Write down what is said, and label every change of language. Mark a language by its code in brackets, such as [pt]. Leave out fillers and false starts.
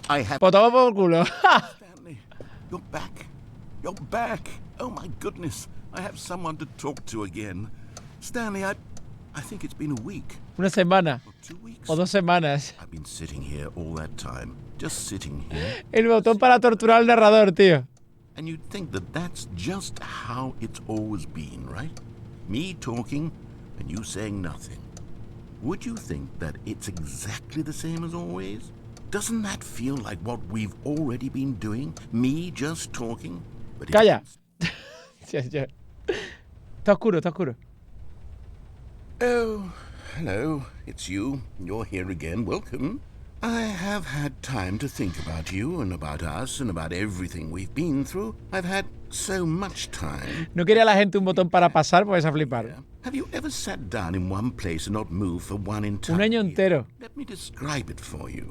[en] I have... [es] Pues toma por culo. [en] Stanley, you're back. You're back. Oh, my goodness. I have someone to talk to again. Stanley, I think it's been a week. [es] Una semana. [en] Or 2 weeks. [es] O 2 semanas. [en] I've been sitting here all that time. Just sitting here. [es] El botón para torturar al narrador, tío. [en] And you'd think that that's just how it's always been, right? Me talking and you saying nothing. Would you think that it's exactly the same as always? Doesn't that feel like what we've already been doing? Me just talking? But [es] Calla. Está oscuro, está oscuro. [en] Oh, hello. It's you. You're here again. Welcome. I have had time to think about you and about us and about everything we've been through. I've had so much time. [es] No quería la gente un botón para pasar, pues a flipar. [en] Have you ever sat down in one place and not moved for one entire [es] Un año entero. [en] Let me describe it for you.